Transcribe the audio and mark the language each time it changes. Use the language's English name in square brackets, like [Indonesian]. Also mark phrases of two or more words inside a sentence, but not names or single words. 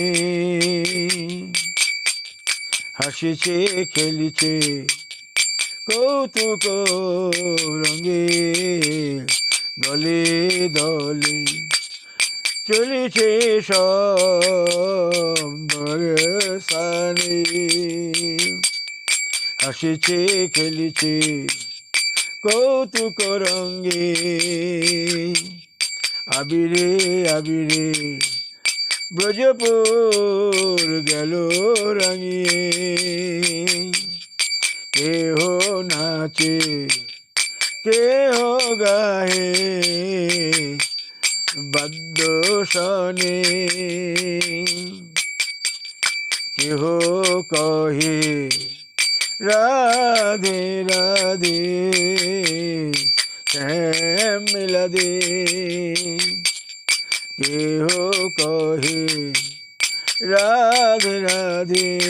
[Bangla] হাসিছে খেলিছে কৌতুক রঙে, দলে দলে চলিছে সব বর্ষানে। হাসিছে খেলিছে কৌতুক রঙে, আবিরে আবিরে ব্রজপুর গেল রাঙিয়ে। কেহ নাচে কেহ গাহে বাদ্য শনে, কেহ কহে রাধে রাধে শ্যাম [Hindi] मिला दे [Bangla] কেহ কহে রাধে রাধে